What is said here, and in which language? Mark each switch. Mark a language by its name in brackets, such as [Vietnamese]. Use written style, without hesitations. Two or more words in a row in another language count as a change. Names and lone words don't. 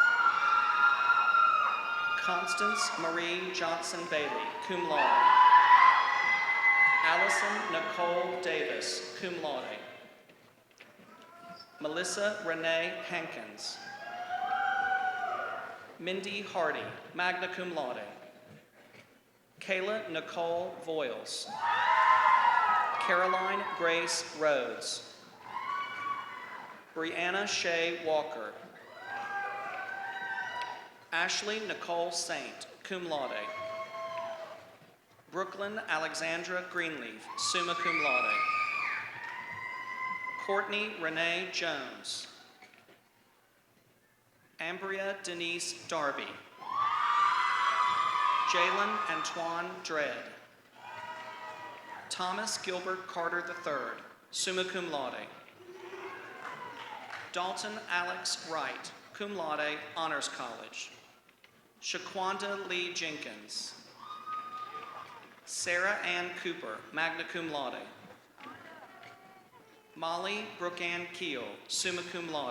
[English] Constance Marie Johnson Bailey, [Latin] cum laude. [English] Allison Nicole Davis, [Latin] cum laude. [English] Melissa Renee Hankins. Mindy Hardy, [Latin] magna cum laude. [English] Kayla Nicole Voiles. Caroline Grace Rhodes. Brianna Shea Walker. Ashley Nicole Saint, [Latin] cum laude. [English] Brooklyn Alexandra Greenleaf, [Latin] summa cum laude. [English] Courtney Renee Jones. Ambria Denise Darby. Jalen Antoine Dredd. Thomas Gilbert Carter III, [Latin] summa cum laude. [English] Dalton Alex Wright, [Latin] cum laude, [English] Honors College. Shaquanda Lee Jenkins. Sarah Ann Cooper, [Latin] magna cum laude. [English] Molly Brookann Keel, [Latin] summa cum laude.